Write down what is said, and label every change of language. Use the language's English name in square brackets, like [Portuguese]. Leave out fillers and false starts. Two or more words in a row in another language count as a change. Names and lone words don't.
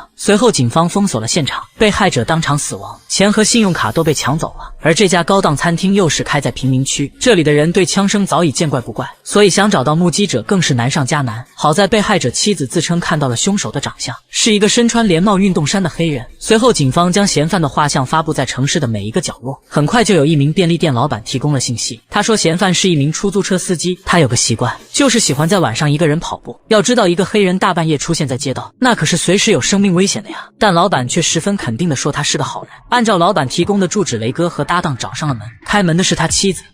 [Chinese] 隨後警方封鎖了現場，被害者當場死亡，錢和信用卡都被搶走了。而這家高檔餐廳又是開在貧民區，這裡的人對槍聲早已見怪不怪，所以想找到目擊者更是難上加難。好在被害者妻子自稱看到了兇手的長相，是一個身穿連帽運動衫的黑人。隨後警方將嫌犯的畫像發布在城市的每一個角落，很快就有一名便利店老板提供了信息。他說嫌犯是一名出租車司机，他有個習慣，就是喜歡在晚上一个人跑步。要知道一个黑人大半夜出现在街道，那可是隨時有生命危險的呀。但老板卻十分肯定地說他是個好人。按照老板提供的住址，雷哥和搭檔找上了門，開門的是他妻子。